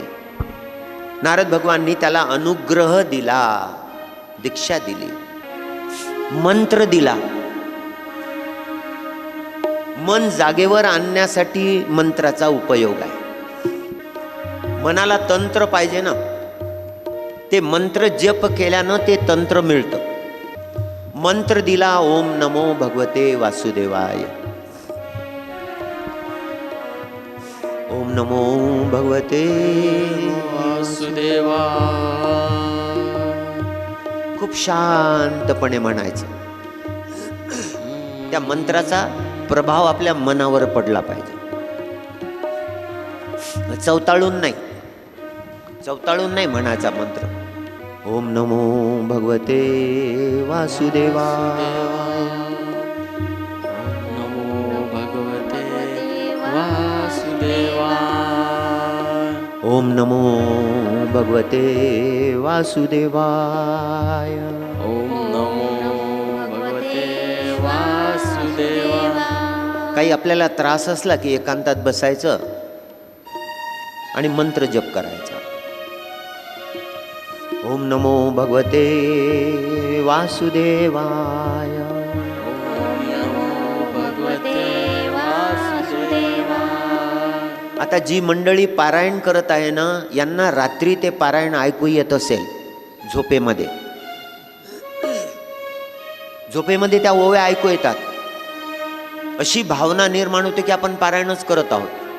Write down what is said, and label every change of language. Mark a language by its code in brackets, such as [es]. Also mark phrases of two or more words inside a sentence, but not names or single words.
[mr] नारद भगवाननी त्याला अनुग्रह दिला, दीक्षा दिली, मंत्र दिला. मन जागेवर आणण्यासाठी मंत्राचा उपयोग आहे. मनाला तंत्र पाहिजे ना, ते मंत्र जप केल्यानं ते तंत्र मिळतं. मंत्र दिला, [sa] ओम नमो भगवते वासुदेवाय. ओम नमो भगवते वासुदेवा. [mr] खूप शांतपणे म्हणायचं. त्या मंत्राचा प्रभाव आपल्या मनावर पडला पाहिजे. चवताळून नाही म्हणायचा मंत्र. [sa] ओम नमो भगवते वासुदेवाय. नमो भगवते वासुदेवाय. ओम नमो भगवते वासुदेवाय. ओम नमो भगवते वासुदेवाय. [mr] काही आपल्याला त्रास असला की एकांतात बसायचं आणि मंत्र जप करायचा. [sa] ओम नमो भगवते वासुदेवाय. ओम नमो भगवते वासुदेवाय. [mr] आता जी मंडळी पारायण करत आहे ना, यांना रात्री ते पारायण ऐकू येत असेल झोपेमध्ये. झोपेमध्ये त्या ओव्या ऐकू येतात. अशी भावना निर्माण होते की आपण पारायणच करत आहोत.